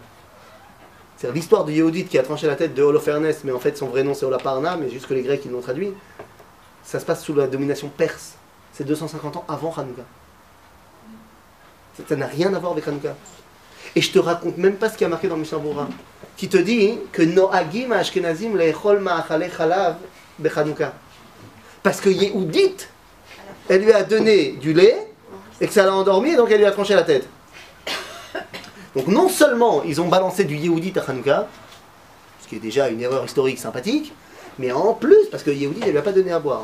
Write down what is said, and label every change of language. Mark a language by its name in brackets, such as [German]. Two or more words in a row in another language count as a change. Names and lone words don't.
[French] C'est l'histoire de Yehudit qui a tranché la tête de Holofernes, mais en fait son vrai nom c'est Olaparna, mais juste que les Grecs ils l'ont traduit. Ça se passe sous la domination perse. C'est 250 ans avant Hanouka. Ça n'a rien à voir avec Hanouka. Et je te raconte même pas ce qui a marqué dans Mishnah Berurah, qui te dit que [Hebrew] נוהגים אשכנזים לאכול מאכלי חלב בחנוכה. [French] Parce que Yehudit, elle lui a donné du lait et que ça l'a endormi, et donc elle lui a tranché la tête. Donc non seulement ils ont balancé du Yehudit à Hanouka, ce qui est déjà une erreur historique sympathique, mais en plus, parce que Yehudit, elle lui a pas donné à boire.